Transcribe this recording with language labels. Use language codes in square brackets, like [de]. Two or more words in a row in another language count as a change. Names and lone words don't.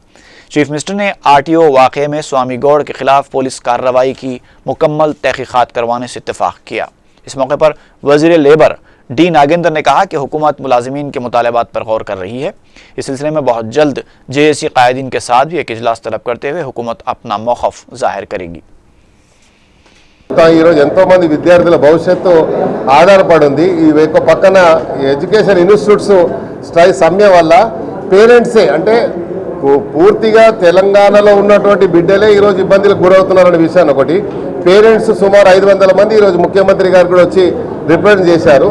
[ur] چیف منسٹر نے RTO واقعے میں سوامی گوڑ کے خلاف پولیس کارروائی کی مکمل تحقیقات کروانے سے اتفاق کیا۔ اس موقع پر وزیر لیبر ڈی ناگیندر نے کہا کہ حکومت ملازمین کے مطالبات پر غور کر رہی ہے۔ اس سلسلے میں بہت جلد JSC قائدین کے ساتھ بھی ایک اجلاس طلب کرتے ہوئے حکومت اپنا موقف ظاہر کرے گی۔ [te] ఈరోజు ఎంతోమంది విద్యార్థుల భవిష్యత్తు ఆధారపడి ఉంది। ఈ పక్కన [en] education institutes [te] సమ్మె వల్ల పేరెంట్సే అంటే పూర్తిగా తెలంగాణలో ఉన్నటువంటి బిడ్డలే ఈరోజు ఇబ్బందులకు గురవుతున్నారనే విషయాన్ని ఒకటి, పేరెంట్స్ సుమారు 500 మంది ఈరోజు ముఖ్యమంత్రి గారు కూడా వచ్చి రిప్రజెంట్ చేశారు।